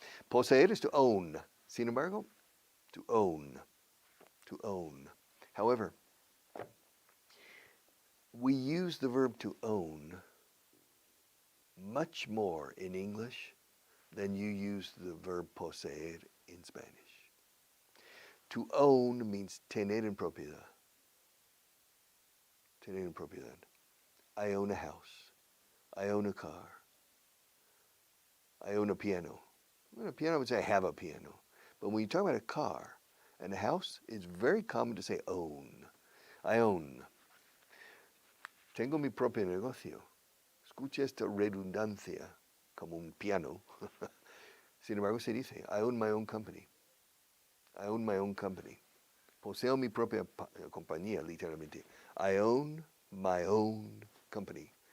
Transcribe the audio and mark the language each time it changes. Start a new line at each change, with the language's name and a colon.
English: Poseer is to own.
Spanish: Sin embargo,
English: to own. To own. However, we use the verb to own much more in English than you use the verb poseer in Spanish. To own means
Spanish: tener en propiedad. Tener en propiedad.
English: I own a house. I own a car. I own a piano. Well, a piano, I would say I have a piano. But when you talk about a car and a house, it's very common to say own. I own.
Spanish: Tengo mi propio negocio. Escucha esta redundancia como un piano. Sin embargo, se dice,
English: I own my own company. I own my own company.
Spanish: Poseo mi propia compañía, literalmente.
English: I own my own company.